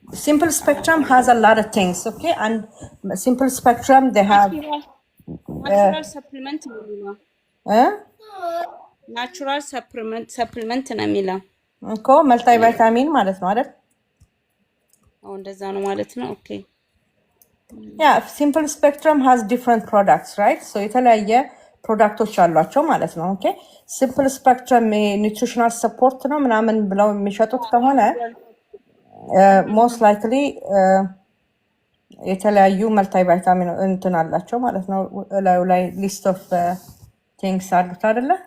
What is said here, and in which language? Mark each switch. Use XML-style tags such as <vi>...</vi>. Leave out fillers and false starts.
<en>Simple Spectrum has a lot of things, okay? And Simple Spectrum, they have</en> <am>natural supplement ነው የሚለው ናቹራል ሰፕሊመንት ነው የሚለው እኮ መልታይ ቫይታሚን ማለት ነው አይደል? አዎ እንደዛ ነው ማለት ነው። ኦኬ</am> <en>Yeah, Simple Spectrum has different products, right?</en> <am>So የተለያየ ፕሮዳክቶች አሏቸው ማለት ነው። ኦኬ Simple Spectrum ኒውትሪሽናል ሰፖርት ነው ምናምን ብለው የሚሸጡት ከሆነ ሞስት ላይክሊ የተለያዩ መልታይ ቫይታሚን እንትን አላቸው ማለት ነው። ላይ ሊስት ኦፍ ቲንግስ አሉት አይደለ?</am>